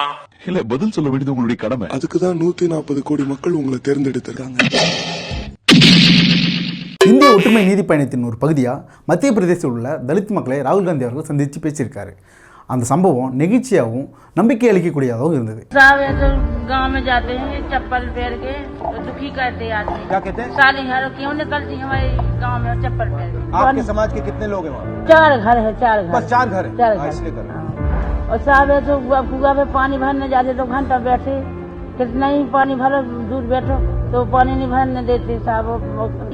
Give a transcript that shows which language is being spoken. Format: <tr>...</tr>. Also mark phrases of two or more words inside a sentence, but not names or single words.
<ta>இல்ல, பதில் சொல்ல வேண்டியது உங்களுடைய கடமை. அதுக்குதான் 140 கோடி மக்கள் உங்களை தேர்ந்தெடுத்திருக்காங்க. இந்திய ஒற்றுமை நீதி பயணத்தின் ஒரு பகுதியாக மத்திய பிரதேசத்தில் உள்ள தலித் மக்களை ராகுல் காந்தி அவர்கள் சந்தித்து பேசியிருக்காரு. அந்த சம்பவம் நெகிழ்ச்சியாகவும் நம்பிக்கை அளிக்கக்கூடியதாகவும் இருந்தது.</ta> <hi>गांव में जाते हैं चप्पल पहन के तो दुखी करते आते हैं। क्या कहते हैं? साली घर क्यों निकलती हमारे गांव में चप्पल पहन के? आपके समाज के कितने लोग हैं वहाँ? 4 घर है, 4 घर। बस 4 घर है? 4 घर। और साहब है तो कुआ में पानी भरने जाते तो घंटा बैठे, कितना ही पानी भरो दूर बैठो तो पानी नहीं भरने देते साहब।</hi>